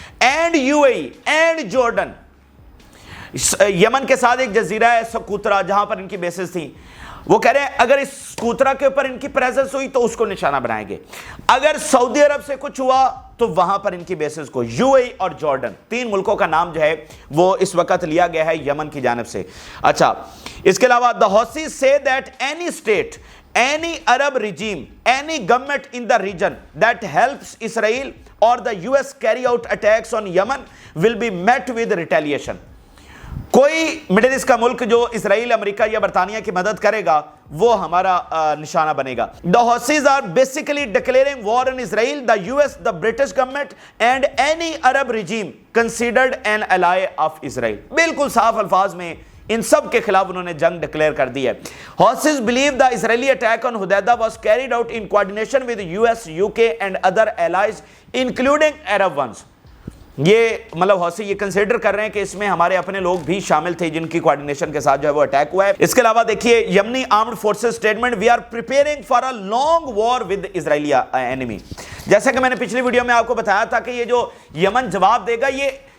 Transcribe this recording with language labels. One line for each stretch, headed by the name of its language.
Hindi: And UAE and Jordan. Yemen के साथ एक जजीरा है सकूतरा जहां पर इनकी बेसेस थी। वो कह रहे हैं अगर इस सकूतरा के ऊपर इनकी प्रेजेंस हुई तो उसको निशाना बनाएंगे। अगर सऊदी अरब से कुछ हुआ तो वहां पर इनकी बेसेस को, यूएई और जॉर्डन, 3 मुल्कों का नाम जो है वो इस वक्त लिया गया है यमन की जानिब से। अच्छा, इसके अलावा
English: The Houthis say that any state, any Arab regime, any government in the region that helps Israel or the US carry out attacks on Yemen will be met with retaliation.
Hindi: कोई मिडिल ईस्ट का मुल्क जो Israel, America या बरतानिया की मदद करेगा वो हमारा निशाना बनेगा।
English: The Houthis are basically declaring war on Israel, the US, the British government and any Arab regime considered an ally of Israel.
Hindi: बिल्कुल साफ अल्फाज में इन सब के खिलाफ उन्होंने जंग डिक्लेयर कर दी है।
English: Houthis believe the Israeli attack on Hudaydah was carried out in coordination with US, UK and other allies including Arab ones.
Hindi: ये मतलब हौसी ये कंसीडर कर रहे हैं कि इसमें हमारे अपने लोग भी शामिल थे जिनकी कोऑर्डिनेशन के साथ जो है वो अटैक हुआ है। इसके अलावा देखिए यमनी armed forces statement,
English: We are preparing for a long war with Israeli enemy.
Hindi: जैसा कि मैंने पिछली वीडियो में आपको बताया था कि ये जो यमन जवाब देगा ये